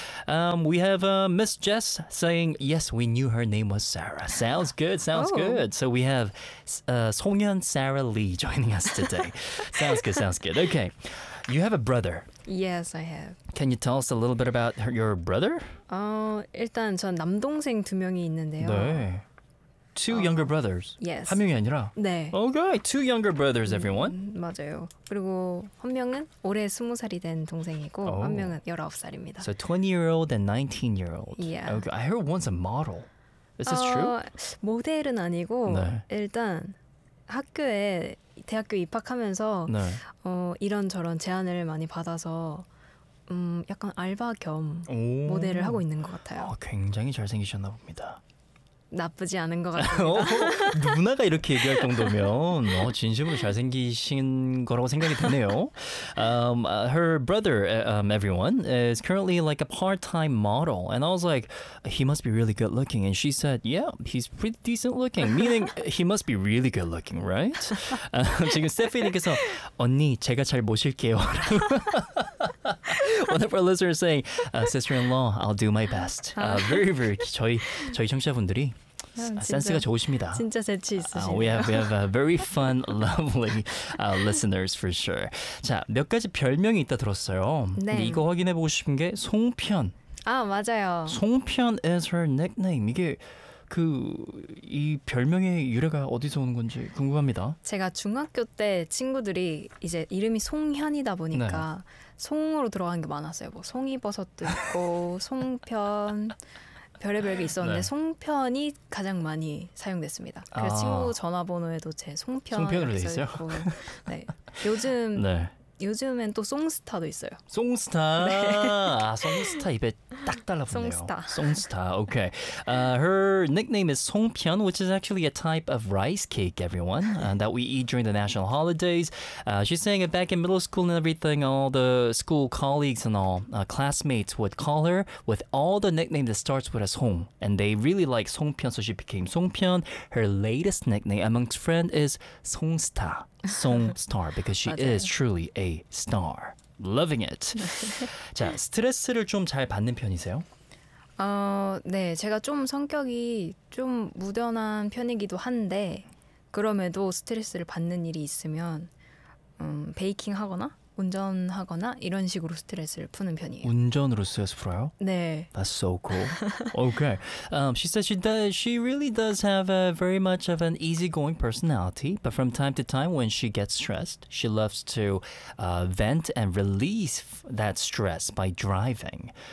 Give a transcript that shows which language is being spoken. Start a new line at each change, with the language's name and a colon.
English: We have Miss Jess saying, yes, we knew her name was Sarah. Sounds good, sounds good. So we have Sung-hyun Sarah Lee joining us today. Sounds good, sounds good. Okay. You have a brother. Yes, I have. Can you tell us a little bit about your brother?
Korean: 일단 전 남동생 두 명이 있는데요. 네.
English: Two younger brothers. Yes.
Korean: 한 명이 아니라? 네.
English: Okay, two younger brothers, everyone.
Korean: 맞아요. 그리고 한 명은 올해 20살이 된 동생이고 한 명은 19살입니다.
English: So 20-year-old and 19-year-old. Yeah. Okay. I heard one's a model. Is this true?
Korean: 모델은 아니고 네. 일단 학교에 대학교 입학하면서 네. 이런저런 제안을 많이 받아서 약간 알바 겸 모델을 하고 있는 것 같아요. 굉장히 잘생기셨나 봅니다. 나쁘지 않은 것 같습니다. 누나가 이렇게 얘기할 정도면 진심으로 잘생기신 거라고 생각이 드네요.
English: Her brother, everyone, is currently like a part-time model. And I was like, he must be really good-looking. And she said, yeah, he's pretty decent-looking. Meaning, he must be really good-looking, right?
Korean: 지금 스테피니께서, 언니, 제가 잘 모실게요.
English: One of our listeners is saying, sister-in-law, I'll do my best. Very, very,
Korean: 저희 청취자분들이 센스가 좋으십니다. 진짜 재치 있으시네요.
English: We have very fun, lovely listeners for sure.
Korean: 자, 몇 가지 별명이 있다 들었어요. 네. 근데 이거 확인해 보고 싶은 게 송편. 아, 맞아요.
English: 송편 is her nickname.
Korean: 이게 그 이 별명의 유래가 어디서 오는 건지 궁금합니다. 제가 중학교 때 친구들이 이제 이름이 송현이다 보니까 네. 송으로 들어가는 게 많았어요. 뭐 송이버섯도 있고 송편. 별의별 게 있었는데 네. 송편이 가장 많이 사용됐습니다. 그래서 친구 전화번호에도 제 송편으로 되어 있고 네. 요즘 네. 요즘엔 또 송스타도 있어요. 송스타. 네. 아, 송스타 입에 딱 달라붙네요. 송스타.
English: 송스타. Okay. Her nickname is 송편, which is actually a type of rice cake, everyone, that we eat during the national holidays. She's saying that back in middle school and everything, all the school colleagues and all classmates would call her with all the nicknames that starts with a 송, and they really like 송편, so she became 송편. Her latest nickname amongst friends is 송스타. Song star because she is truly a star. Loving it.
Korean: 자, 스트레스를 좀 잘 받는 편이세요? 네, 제가 좀 성격이 좀 무던한 편이기도 한데 그럼에도 스트레스를 받는 일이 있으면 베이킹 하거나 운전하거나 이런 식으로 스트레스를 푸는 편이에요. 운전으로 스트레스 풀어요? 네.
English: That's so cool. Okay. She says she really does have a very much of an easygoing personality, but from time to time when she gets stressed, she loves to vent and release that stress by driving.